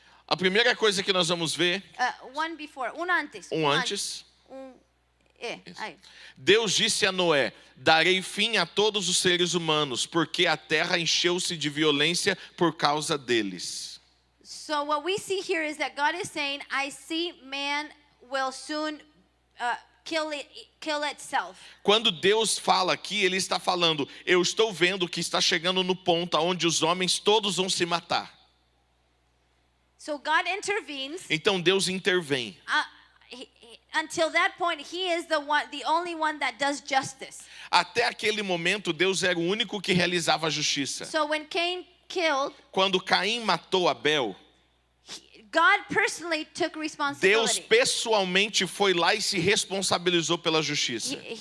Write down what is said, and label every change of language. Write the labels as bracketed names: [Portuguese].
[Portuguese] A primeira coisa que nós vamos ver, [English] one before, [Portuguese] antes. antes. Aí. Deus disse a Noé: darei fim a todos os seres humanos, porque a terra encheu-se de violência por causa deles. [English] So what we see here is that God is saying, I see man will soon kill itself. [Portuguese] Quando Deus fala aqui, Ele está falando: eu estou vendo que está chegando no ponto onde os homens todos vão se matar. [English] So God intervenes. [Portuguese] Então Deus intervém. [English] Until that point, He is the only one that does justice. [Portuguese] Até aquele momento, Deus era o único que realizava a justiça. [English] So when Cain killed, [Portuguese] Quando Caim matou Abel, [English] God personally took [Portuguese] Deus [English] responsibility. [Portuguese] pessoalmente foi lá e se responsabilizou pela justiça.